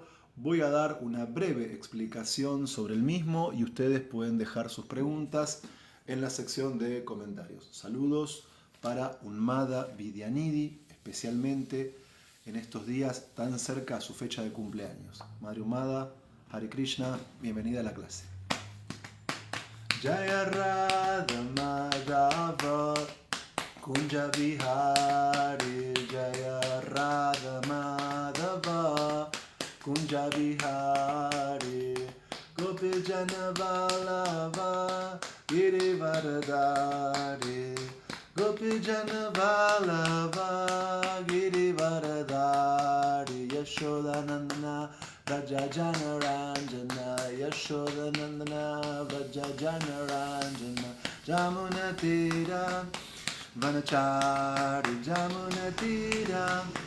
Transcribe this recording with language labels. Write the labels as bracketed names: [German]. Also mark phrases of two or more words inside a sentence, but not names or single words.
[Spanish] Voy a dar una breve explicación sobre el mismo y ustedes pueden dejar sus preguntas en la sección de comentarios. Saludos para Unmada Vidyanidhi, especialmente en estos días tan cerca a su fecha de cumpleaños. Madre Unmada, Hare Krishna, bienvenida a la clase. [Sanskrit] Jaya Radha Madhava Kunja Vihari, Jaya Radha Madhava Kunja Vihari, Gopi Jana Vallabha Girivardhari, Gopi Jana Vallabha Girivardhari, Yashodanandana Vraja Janaranjana, Yashodanandana Vraja Janaranjana, Jamuna Tira Vanachari, Jamuna Tira